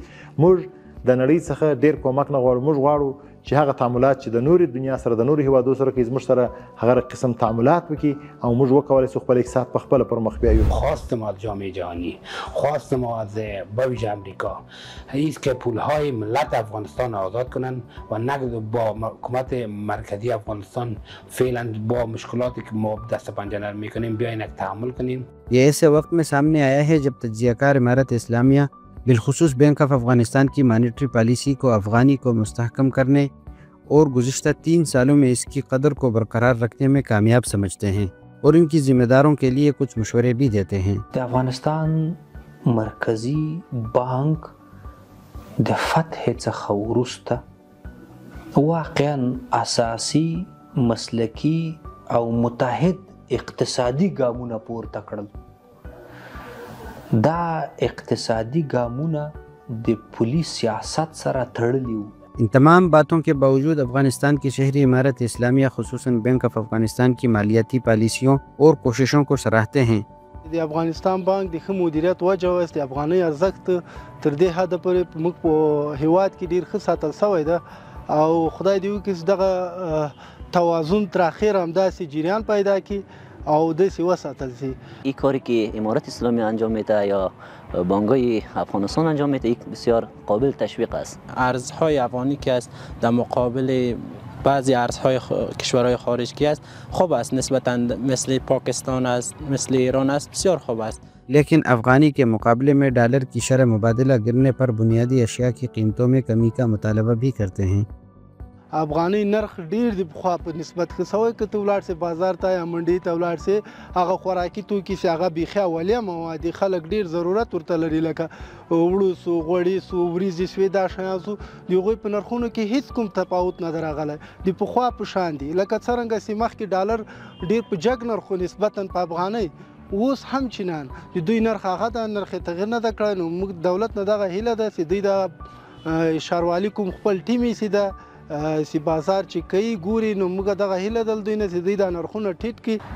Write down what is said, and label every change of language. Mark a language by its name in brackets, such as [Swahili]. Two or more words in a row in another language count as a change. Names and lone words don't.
[Pashto] موږ د نړۍ څخه ډېر کومک نه غواړو. موږ غواړو چې هغه تعاملات چې د نورې دنیا سره د نورو هیوادو سره کوي زموږ سره هغه قسم تعاملات وکړي او موږ وکولای شو خپل اقتصاد په خپله پر مخ بیایو. [Persian] خواست ما از جامعه جهانی، خواست ما از بویژ امریکا است که پولهای ملت افغانستان آزاد کنند و نگذار با حکومت مرکزی افغانستان فعلا با مشکلاتی که ما دست پنجه نرم میکنیم بیاین یک تحمل کنیم. [Urdu] یہ ایسے وقت میں سامنے آیا ہے جب تجزیہ کار امارت اسلامیہ بالخصوص بینک آف افغانستان کی [English] monetary policy [Urdu] کو افغانی کو مستحکم کرنے اور گزشتہ 3 سالوں میں اس کی قدر کو برقرار رکھنے میں کامیاب سمجھتے ہیں اور ان کی ذمہ داروں کے لیے کچھ مشورے بھی دیتے ہیں. افغانستان مرکزی بینک [Pashto] د فتح څخه وروسته واقعا اساسي مسلکی او متحد اقتصادي ګامونه پورته کړل. دا اقتصادي ګامونه د پولی سیاست سره تړلي وو. [Urdu] ان تمام باتوں کے باوجود افغانستان کی شہری امارت اسلامیہ خصوصاً بینک آف افغانستان کی مالیاتی پالیسیوں اور کوششوں کو سراہتے ہیں. [Pashto] د افغانستان بانک د ښه مدیریت وجه اوس د افغانۍ ارزښت تر دې حده پورې موږ په هیواد کې ډېر ښه ساتل سوی ده او خدای دې وکړي چې دغه توازن تر اخره همداسې جریان پیدا کړي او داسې وساتل شي. [Persian] این کاری که امارت اسلامی انجام میده یا بانک‌های افغانستان انجام میده یک بسیار قابل تشویق است. ارزهای افغانی که است در مقابل بعضی ارزهای کشورهای خارجی است خوب است، نسبتاً مثل پاکستان است، مثل ایران است، بسیار خوب است. [Urdu] لیکن افغانی کے مقابلے میں ڈالر کی شرح مبادلہ گرنے پر بنیادی اشیاء کی قیمتوں میں کمی کا مطالبہ بھی کرتے ہیں. [Pashto] افغانۍ نرخ ډیر د پخوا په نسبت ښه سوی که ته ولاړ سې بازار ته یا منډۍ ته ولاړ سې هغه خوراکي توکي چې هغه بیخي اولیا مواد خلک ډیر ضرورت ورته لري لکه وړو سو غوړي سو وریځې سوې دا شیان سو د هغوی په نرخونو کې هیڅ کوم تفاوت نه دی راغلی د پخوا په شان دي لکه څرنګه چې مخکې ډالر ډیر په جګ نرخو نسبتا په افغانۍ اوس هم چینان د دوی نرخ هغه د نرخ تغیر نه ده کړی نو موږ دولت نه دغه هیله ده چې دوی د ښاروالي کوم خپل ټیم یې چې ده سی بازار چې کوي ګوري نو موږ دغه هیله دل دوی نه چې دوی دا نرخونه ټیټ کړي